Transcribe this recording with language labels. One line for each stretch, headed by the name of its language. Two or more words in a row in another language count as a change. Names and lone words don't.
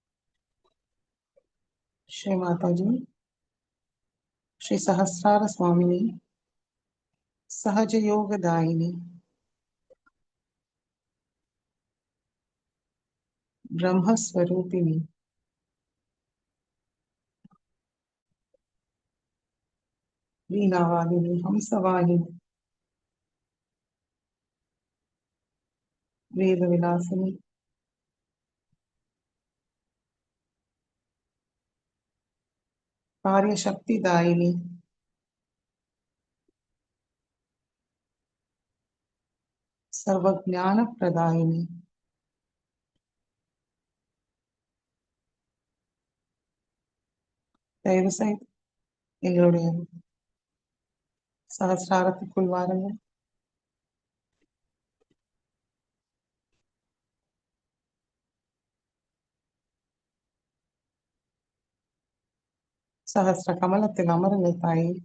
Sanskrit: श्री माताजी, श्री सहस्रार स्वामिनी, सहज योग दायिनी, ब्रह्मस्वरूपिणी, वीणावाहिनी, हंसवाहिनी, वेद विलासिनी, कार्य शक्ति दायिनी, सर्वज्ञान प्रदायिनी,
Tamil: தயவு செய்து எங்களுடைய சகஸ்ராரத்துக்குள் வாருங்கள். சகஸ்ர கமலத்தில் அமருங்கள் தாயே.